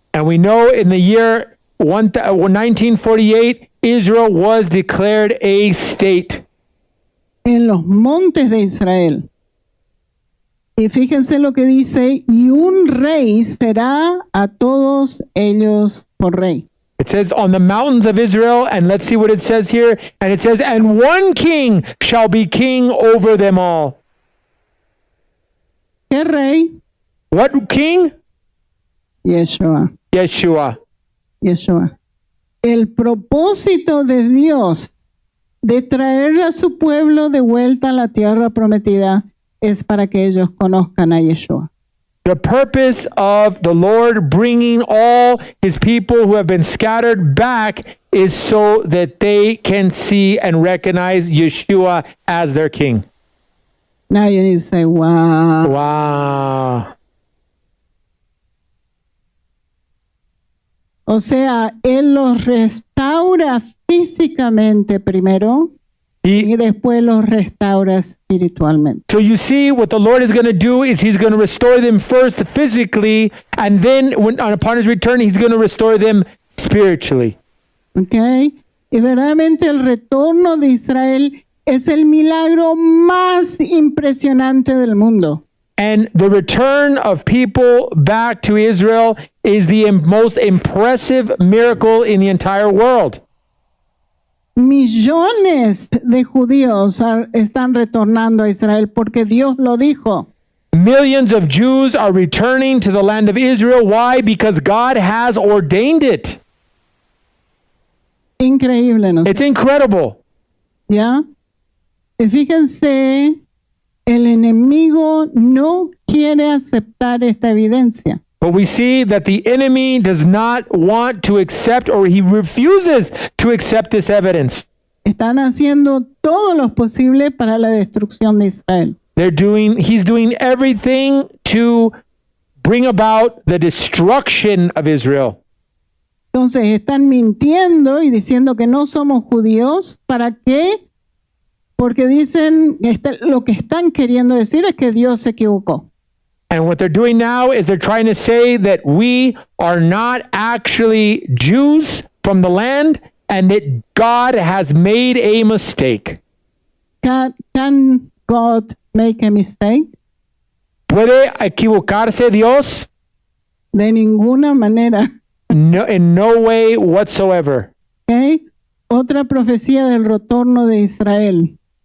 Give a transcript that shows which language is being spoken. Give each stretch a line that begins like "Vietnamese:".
English: And we know in the year 1948, Israel was declared a state.
Spanish: En los montes de Israel. Y fíjense lo que dice, y un rey será a todos ellos por rey.
English: It says on the mountains of Israel, and let's see what it says here. And it says, and one king shall be king over them all.
Spanish: ¿Qué rey?
English: What king? Yeshua. Yeshua. Yeshua.
Spanish: El propósito de Dios de traer a su pueblo de vuelta a la tierra prometida es para que ellos conozcan a Yeshua.
English: The purpose of the Lord bringing all his people who have been scattered back is so that they can see and recognize Yeshua as their king. Now you need to say, wow. Wow.
Spanish: O sea, Él los restaura físicamente primero y después los restaura espiritualmente.
English: So you see, what the Lord is going to do is he's going to restore them first physically, and then upon his return, he's going to restore them spiritually.
Spanish: ¿Ok? Y verdaderamente el retorno de Israel es el milagro más impresionante del mundo.
English: And the return of people back to Israel is the most impressive miracle in the entire world.
Spanish: Millones de judíos están retornando a Israel porque Dios lo dijo.
English: Millions of Jews are returning to the land of Israel. Why? Because God has ordained it.
Spanish: Increíble, ¿no?
English: It's incredible.
Spanish: ¿Ya? Y fíjense, el enemigo no quiere aceptar esta evidencia.
English: But we see that the enemy does not want to accept, or he refuses to accept this evidence.
Spanish: Están haciendo todo lo posible para la destrucción de Israel.
English: He's doing everything to bring about the destruction of Israel.
Spanish: Entonces están mintiendo y diciendo que no somos judíos. ¿Para qué? Porque dicen, lo que están queriendo decir es que Dios se equivocó.
English: And what they're doing now is they're trying to say that we are not actually Jews from the land and that God has made a mistake. Can God make a mistake?
Spanish: ¿Puede equivocarse Dios? De ninguna manera.
English: No, in no way whatsoever.
Spanish: ¿Okay? Otra profecía del retorno de Israel.